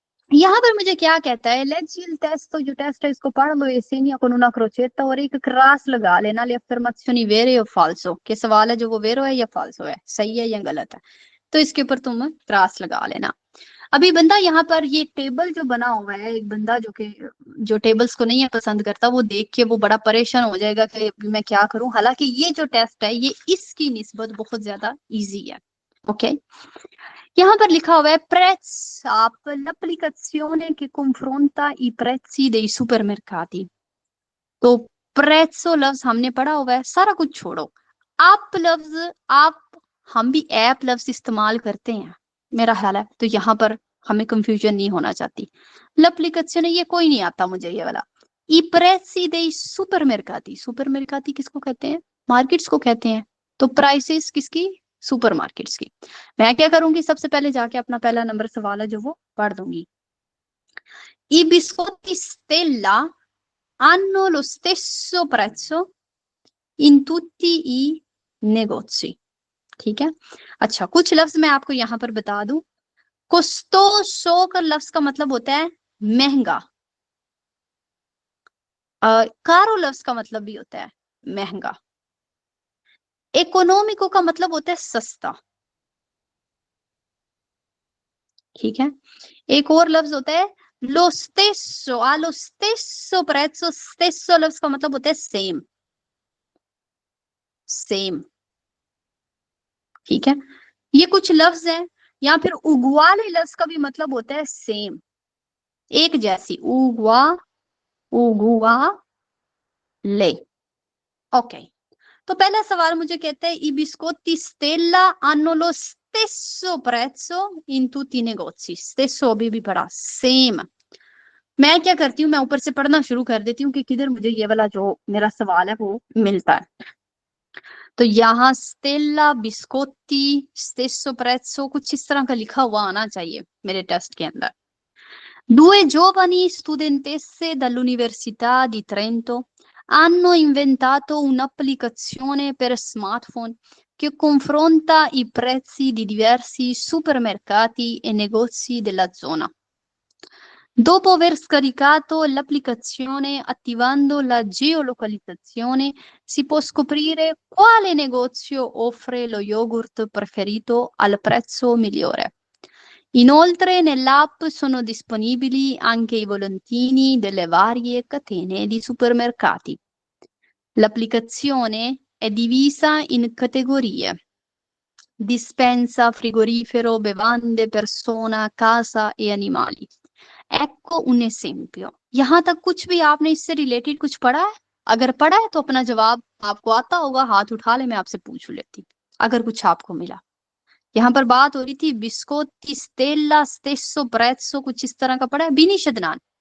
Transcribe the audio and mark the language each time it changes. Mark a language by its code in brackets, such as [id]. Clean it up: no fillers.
[hi] यहाँ पर मुझे क्या कहता है, लेजियल टेस्ट, तो जो टेस्ट है इसको पढ़ लो, एसेनिया [it] con una crocetta [hi] और एक क्रॉस लगा लेना, ले अफर्माzioni [it] vere o falso, [hi] के सवाल है जो वो वेरो है या फाल्सो है, सही है या गलत है, तो इसके ऊपर तुम क्रॉस लगा लेना। अभी बंदा यहाँ पर ये टेबल जो बना हुआ है, एक बंदा जो टेबल्स को नहीं है पसंद करता, वो देख के वो बड़ा परेशान हो जाएगा कि मैं क्या करूं, हालांकि ये जो टेस्ट है ये इसकी निस्बत बहुत ज्यादा इजी है। ओके, यहाँ पर लिखा हुआ है prezzi, आप [it] l'applicazione che confronta i prezzi dei supermercati। [hi] तो prezzo लफ्ज हमने पढ़ा हुआ है, सारा कुछ छोड़ो, आप लफ्ज आप, हम भी ऐप लफ्ज इस्तेमाल करते हैं मेरा ख्याल है, तो यहाँ पर हमें कंफ्यूजन नहीं होना चाहती। l'applicazione ये कोई नहीं आता मुझे ये वाला। [it] i prezzi dei supermercati, [hi] सुपरमेर्काती किसको कहते हैं, मार्केट्स को कहते हैं, तो प्राइसेस किसकी, सुपरमार्केट्स की। मैं क्या करूंगी, सबसे पहले जाके अपना पहला नंबर सवाल है जो वो पढ़ दूंगी। [it] I biscotti Stella hanno lo stesso prezzo in tutti i negozi, [hi] ठीक है। अच्छा, कुछ लफ्ज मैं आपको यहाँ पर बता दूं। कोस्टोसो का लफ्ज का मतलब होता है महंगा, कारो लफ्ज का मतलब भी होता है महंगा, इकोनॉमिको का मतलब होता है सस्ता, ठीक है। एक और लफ्ज होता है [it] lo stesso, allo stesso prezzo, [hi] stesso लफ्ज का मतलब होता है सेम, सेम, ठीक है। ये कुछ लफ्ज हैं, या फिर उगवाले लफ्ज का भी मतलब होता है सेम, एक जैसी, उगवा, उगुआ ले। ओके, तो पहला सवाल मुझे कहता है [it] i biscotti Stella hanno lo stesso prezzo in tutti i negozi, stesso [hi] अभी भी पढ़ा, सेम। मैं क्या करती हूँ, मैं ऊपर से पढ़ना शुरू कर देती हूँ कि किधर मुझे ये वाला जो मेरा सवाल है वो मिलता है। तो यहाँ स्टेला बिस्कोtti [it] stesso prezzo [hi] कुछ इस तरह का लिखा हुआ आना चाहिए मेरे टेस्ट के अंदर। [it] Due giovani studentesse dall'Università di Trento hanno inventato un'applicazione per smartphone che confronta i prezzi di diversi supermercati e negozi della zona. Dopo aver scaricato l'applicazione attivando la geolocalizzazione, si può scoprire quale negozio offre lo yogurt preferito al prezzo migliore. Inoltre nell'app sono disponibili anche i volantini delle varie catene di supermercati. L'applicazione è divisa in categorie: dispensa, frigorifero, bevande, persona, casa e animali. ecco un esempio। [hi] यहाँ तक कुछ भी आपने इससे related कुछ पढ़ा है? अगर पढ़ा है तो अपना जवाब आपको आता होगा, हाथ उठा ले, मैं आपसे पूछ लेती अगर कुछ आपको मिला। यहाँ पर बात हो रही थी बिस्कोtti stella [it] stesso prezzo, [hi] कुछ इस तरह का पढ़ा है? बिनी शदनान।